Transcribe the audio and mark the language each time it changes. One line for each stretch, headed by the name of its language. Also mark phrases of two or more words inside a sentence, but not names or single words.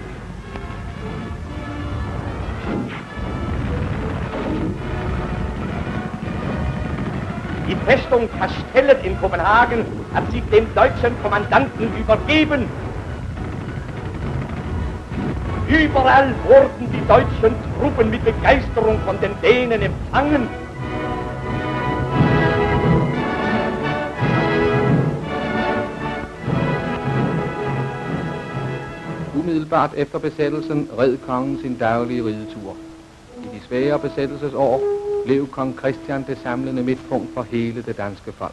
German: Die Festung Kastellet in Kopenhagen hat sich dem deutschen Kommandanten übergeben. Überall wurden die deutschen Truppen mit Begeisterung von den Dänen empfangen.
Danish: Umiddelbart efter besættelsen red kongen sin daglige ridetur. I de svære besættelsesår blev kong Christian det samlende midtpunkt for hele det danske folk.